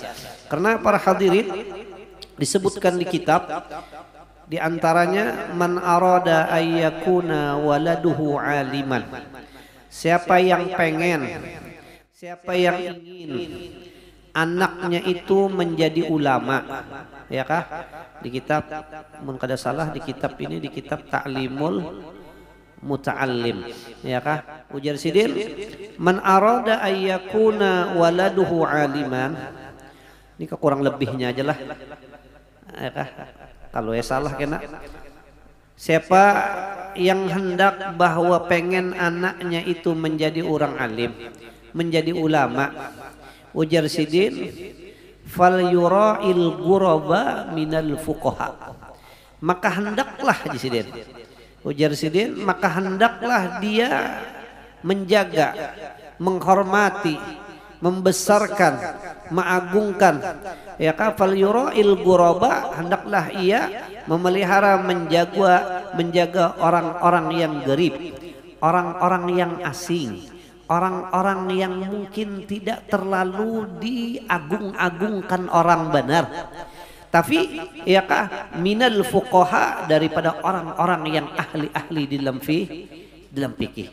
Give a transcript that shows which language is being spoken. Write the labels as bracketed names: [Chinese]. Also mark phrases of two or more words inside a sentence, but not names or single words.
[Indonesian] Karena para hadirin disebutkan di kitab, di antaranya [Arabic] من أراد أن يكون ولده عالما, [Indonesian] siapa yang pengen, siapa yang ingin anaknya itu menjadi ulama, ya kah? Di kitab, [Banjar] mun kada salah [Indonesian] di kitab ini, di kitab Ta'limul Muta'allim, ya kah? [Banjar] Ujar Sidin, [Arabic] من أراد أن يكون ولده عالما. [Indonesian] Ini kurang lebihnya aja lah, ya kah? Kalau ya salah kena. Siapa yang hendak bahwa pengen anaknya itu menjadi orang alim, menjadi ulama, [Banjar] ujar Sidin, [Arabic] فليراع الغرباء من الفقهاء, [Indonesian] maka hendaklah di Sidin, [Banjar] ujar Sidin, [Indonesian] maka hendaklah dia menjaga, menghormati, membesarkan, mengagungkan, ya kan, [Arabic] فليراع الغرباء, [Indonesian] hendaklah ia memelihara, menjaga orang-orang yang garib, orang-orang yang asing, orang-orang yang mungkin tidak terlalu diagung-agungkan orang benar, tapi ya kah, [Arabic] من الفقهاء, [Indonesian] daripada orang-orang yang ahli-ahli dalam fikih.